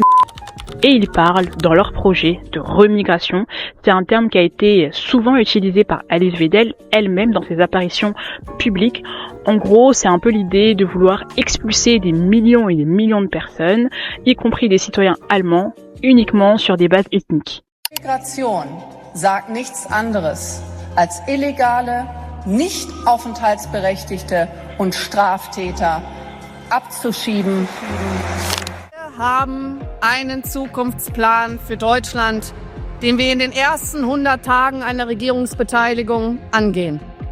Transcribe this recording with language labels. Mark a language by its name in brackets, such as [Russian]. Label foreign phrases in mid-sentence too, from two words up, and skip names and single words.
[French] Et ils parlent dans leur projet de remigration. C'est un terme qui a été souvent utilisé par Alice Weidel elle-même dans ses apparitions publiques. En gros, c'est un peu l'idée de vouloir expulser des millions et des millions de personnes, y compris des citoyens allemands, uniquement sur des bases ethniques. [German] Migration sagt nichts anderes als illegale, nicht aufenthaltsberechtigte und Straftäter abzuschieben. Wir haben einen Zukunftsplan für Deutschland, den wir in den ersten 100 Tagen einer Regierungsbeteiligung angehen.